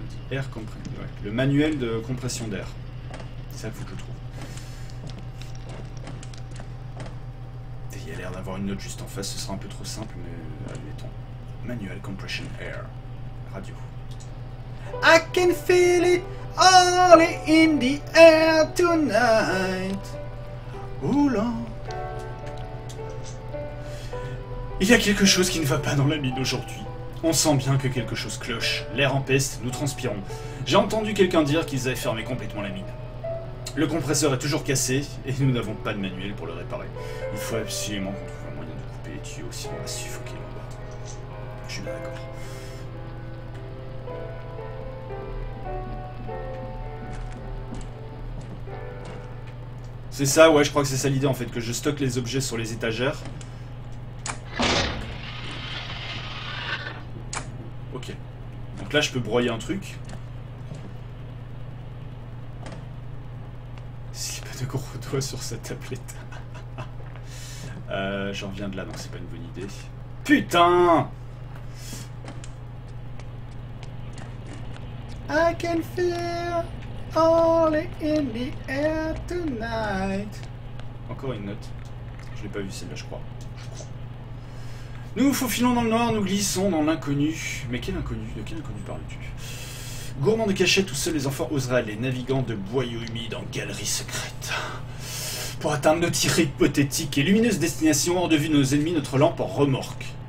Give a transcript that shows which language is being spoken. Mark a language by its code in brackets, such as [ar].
[fr] Air compression. Ouais. Le manuel de compression d'air. C'est ça qu'il faut que je trouve. Il y a l'air d'avoir une note juste en face, ce sera un peu trop simple, mais admettons. [en] Manual compression air. Radio. I can feel it all in the air tonight. [fr] Oula. Il y a quelque chose qui ne va pas dans la mine aujourd'hui. On sent bien que quelque chose cloche. L'air empeste, nous transpirons. J'ai entendu quelqu'un dire qu'ils avaient fermé complètement la mine. Le compresseur est toujours cassé et nous n'avons pas de manuel pour le réparer. Il faut absolument qu'on trouve un moyen de couper les tuyaux, sinon on va suffoquer là-bas. Je suis bien d'accord. C'est ça, ouais, je crois que c'est ça l'idée en fait, que je stocke les objets sur les étagères. Ok. Donc là je peux broyer un truc. De gros doigts sur sa tablette. J'en reviens de là, donc c'est pas une bonne idée. Putain! [en] I can feel all in the air tonight. [fr] Encore une note. Je l'ai pas vue celle-là, je crois. Nous nous faufilons dans le noir, nous glissons dans l'inconnu. Mais quel inconnu? De quel inconnu parles-tu? Gourmands de cachette, où seuls les enfants oseraient aller, naviguant de boyaux humides en galeries secrètes. Pour atteindre notre hypothétique et lumineuse destination, hors de vue de nos ennemis, notre lampe en remorque.